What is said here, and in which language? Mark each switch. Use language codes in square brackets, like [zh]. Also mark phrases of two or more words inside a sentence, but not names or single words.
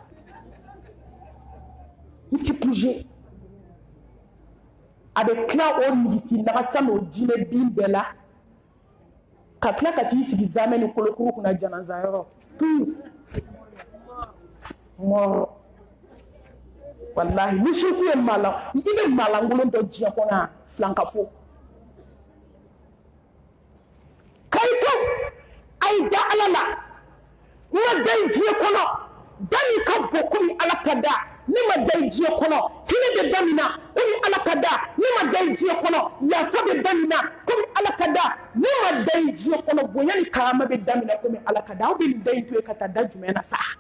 [bm] n ti bouger a bɛ tila o nigisi nagasa n'o jinɛ bin bɛɛ la ka tila ka t'i sigi zamɛ ni kolokuru kunna janaza yɔrɔ mɔrɔ walahi ni shirku ye mala i bɛ malangolon dɔ diɲɛ kɔnɔ yan filankafo kayito a yi da ala la n ma da i diɲɛ kɔnɔ da min ka bon komi ala ka da ne ma da i diɲɛ kɔnɔ hinɛ bɛ da min na komi ala ka da ne ma da i diɲɛ kɔnɔ yafa bɛ da min na komi ala ka da ne ma da i diɲɛ kɔnɔ bonya ni karama bɛ da min na komi ala ka da aw bɛ nin da in to yen ka taa da jumɛn na sa